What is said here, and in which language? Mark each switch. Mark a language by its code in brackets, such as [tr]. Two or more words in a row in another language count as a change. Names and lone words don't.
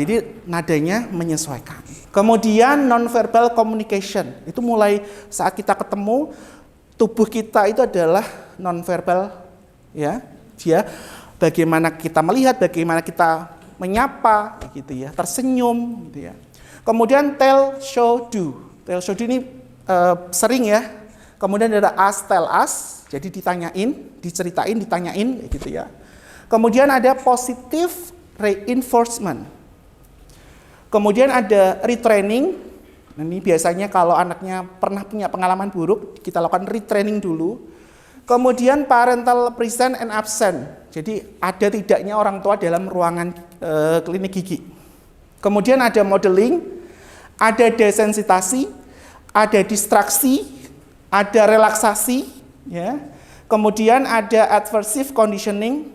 [id] Jadi nadanya menyesuaikan. Kemudian [en] non-verbal communication, [id] itu mulai saat kita ketemu, tubuh kita itu adalah non-verbal, ya. Dia bagaimana kita melihat, bagaimana kita menyapa, gitu ya, tersenyum, gitu ya. [en] Kemudian tell, show, do. Tell, show, do [id] ini sering ya. Kemudian ada [en] ask, tell, us, [id] jadi ditanyain, diceritain, ditanyain, gitu ya. Kemudian ada [en] positive reinforcement. [id] Kemudian ada retraining. Ini biasanya kalau anaknya pernah punya pengalaman buruk, kita lakukan retraining dulu. [en] Kemudian parental present and absent. [id] Jadi ada tidaknya orang tua dalam ruangan klinik gigi. Kemudian ada modeling, ada desensitasi, ada distraksi, ada relaksasi, ya. Kemudian ada [en] adversive conditioning.